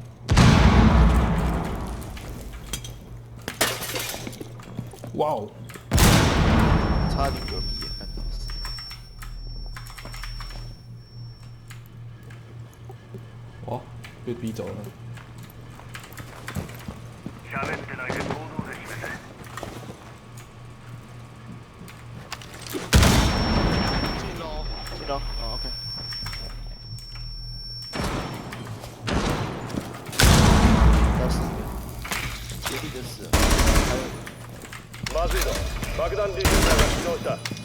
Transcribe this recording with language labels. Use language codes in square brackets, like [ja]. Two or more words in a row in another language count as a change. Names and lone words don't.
[zh] 哇哦！差点隔壁也看到死。哇，被逼走了。 [ja] 喋ってないで行動で示せ。 [zh] 进楼。哦 ，OK。要死了，绝地就死了。还有。 [ja] まずいぞ。爆弾ディフューザーが起動した。